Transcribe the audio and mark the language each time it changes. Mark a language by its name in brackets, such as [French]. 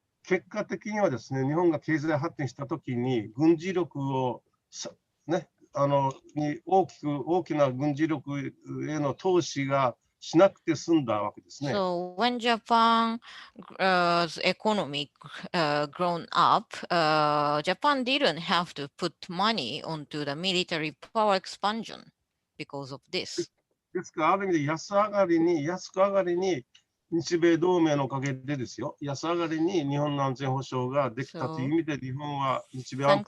[Japanese] 結果的にはですね、日本が経済発展したときに、軍事力をね、大きな軍事力への投資がしなくて済んだわけですね。 [English] So when Japan's economy grown up, Japan didn't have to put money onto the military power expansion because of this. [Japanese] ですから、ある意味で安く上がりに、日米同盟のおかげでですよ、安上がりに日本の安全保障ができたという意味で、日本は日米安